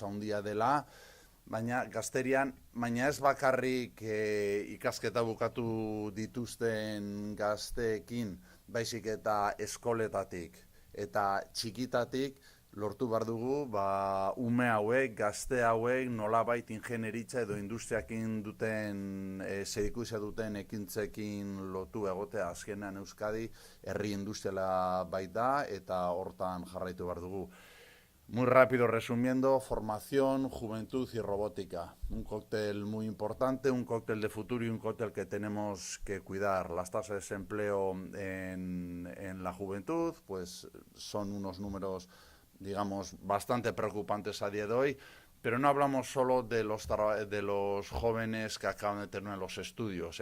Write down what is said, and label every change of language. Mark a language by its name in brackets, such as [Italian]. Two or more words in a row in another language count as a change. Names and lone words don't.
[Basque] handia dela, baina gazterian, baina ez bakarrik ikasketa bukatu dituzten gazteekin, baizik eta eskoletatik eta txikitatik, lortu behar dugu, ume hauek, gazte hauek, nolabait ingenieritza edo industriakin duten, zerikusia duten ekintzekin lotu egotea azkenean Euskadi, herri industriala baita eta hortan jarraitu behar dugu. [Spanish] Muy rápido resumiendo, formación, juventud y robótica. Un cóctel muy importante, un cóctel de futuro y un cóctel que tenemos que cuidar. Las tasas de desempleo en la juventud, pues son unos números, digamos, bastante preocupantes a día de hoy, pero no hablamos solo de los jóvenes que acaban de terminar los estudios.